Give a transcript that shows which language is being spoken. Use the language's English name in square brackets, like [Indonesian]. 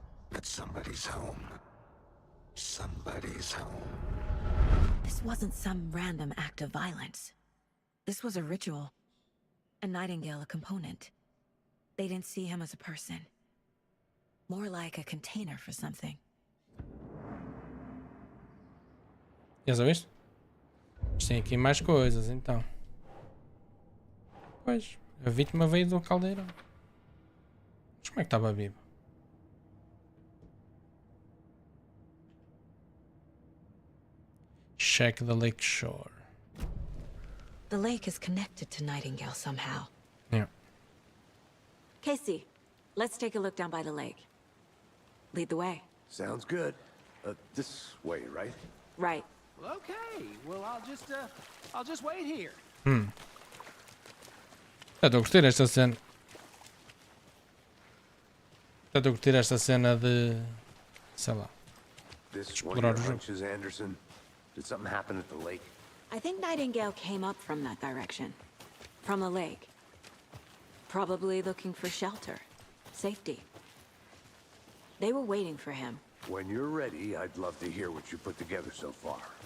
[English] But somebody's home. Somebody's home. This wasn't some random act of violence. This was a ritual. A Nightingale a component. They didn't see him as a person. More like a container for something. [Portuguese] Já sabes? Mas tem aqui mais coisas então. Pois, a vítima veio do caldeirão. Mas como é que estava viva? [English] check the lake shore. The lake is connected to Nightingale somehow. Yeah. Casey, let's take a look down by the lake. Lead the way. Sounds good. This way, right? Right. Okay, well, I'll just wait here. [Portuguese] Portanto, eu gostei desta cena. Portanto, eu gostei desta cena de... sei lá. [English] This one of your hunches, Anderson? Did something happen at the lake? I think Nightingale came up from that direction. From the lake. Probably looking for shelter. Safety. They were waiting for him. When you're ready, I'd love to hear what you put together so far.